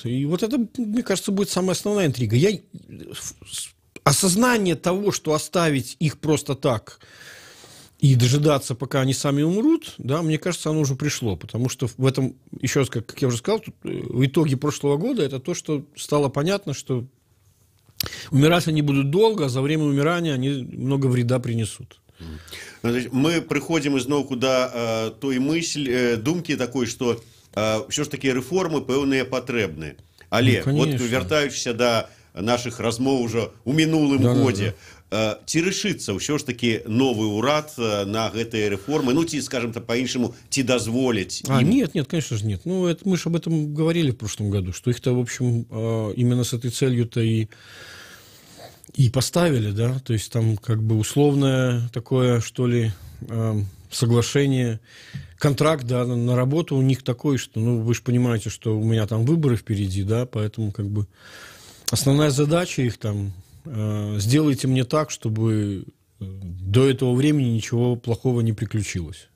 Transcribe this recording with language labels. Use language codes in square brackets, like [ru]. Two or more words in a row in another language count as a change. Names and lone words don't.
[ru] И вот это, мне кажется, будет самая основная интрига. Осознание того, что оставить их просто так и дожидаться, пока они сами умрут, да, мне кажется, оно уже пришло. Потому что в этом, еще раз, как я уже сказал, в итоге прошлого года это то, что стало понятно, что умирать они будут долго, а за время умирания они много вреда принесут. [be] Мы прыходзім ізноўку да той думкі такой, што ўсё ж такі рэформы пэўныя патрэбныя. Але вот [ru] конечно. [be] вяртаючыся да наших размоў ужо у мінулым годзе, ці рашыцца ўсё ж таки новы ўрад на гэтыя рэформы, ну ці, скажем так, по-іншаму, ці дазволіць им? [ru] Нет, конечно же нет. Ну, это, мы же об этом говорили в прошлом году, что их-то, в общем, именно с этой целью-то и поставили, да, то есть там как бы условное такое, что ли, соглашение, контракт, да, на работу у них такой, что, ну, вы же понимаете, что у меня там выборы впереди, да, поэтому как бы основная задача их там сделайте мне так, чтобы до этого времени ничего плохого не приключилось.